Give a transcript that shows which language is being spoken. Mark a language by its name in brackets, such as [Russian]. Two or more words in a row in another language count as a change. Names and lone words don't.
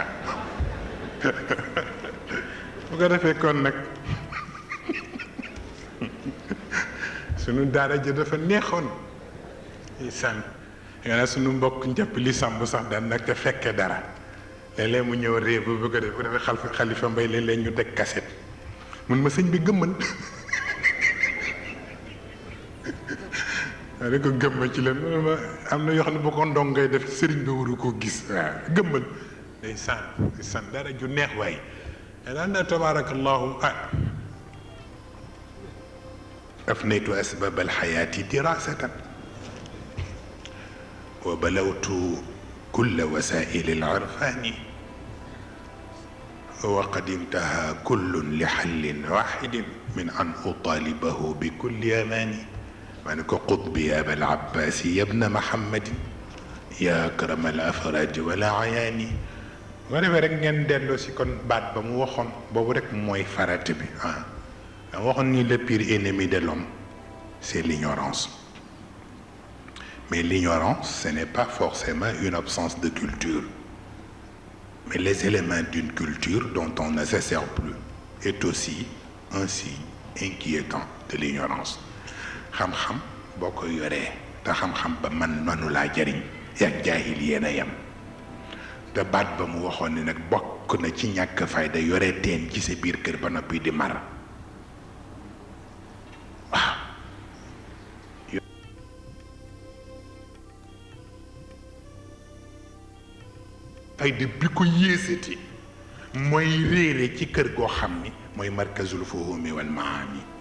[Wolof] bu ko defee kon nag sunu daara ja dafa neexoon sànn nga ne sunu mbokk njëpp li sàmb sax daan nag te fekke dara léeg-léeg mu ñëw réew bu ko def bu defee Xalifa Mbay léeg-léeg ñu teg kaset mun ma sëñ bi gëmmal waaw da ko gëmma ci leen ma am na yoo xam ne bu ko ndong ngay def sëriñ bi waru koo gis waaw gëmmal day sànn dara ju neex waay daan na tabaarakallahu [Arabic] أفنيت أسباب الحياة دراسة وبلوت كل وسائل العرفان وقد انتهى كل لحل واحد من أن أطالبه بكل أماني وأنك قطبي يا أبا العباس يا ابن محمد يا أكرم الأفراد ولا عياني ورفع رك [Wolof] ngeen delloo si kon baat ba mu waxoon boobu rek mooy farate bi waxoon ni [French] le pire ennemi de l'homme c'est l'ignorance mais l'ignorance ce n'est pas forcément une absence de culture mais les éléments d'une culture dont on ne se sert plus est aussi un signe inquiétant de l'ignorance [Wolof] xam-xam boo ko yoree te xam-xam ba mënu laa jariñ yak jaahil yéen a yem te baat ba mu waxoon ni nag bokk na ci ñàkk fayda yore teen ci sa biir kër ba noppi di mar waaw fayda bi ko yéesati mooy réere ci kër goo xam ni mooy [Arabic] مركز الفهوم والمعاني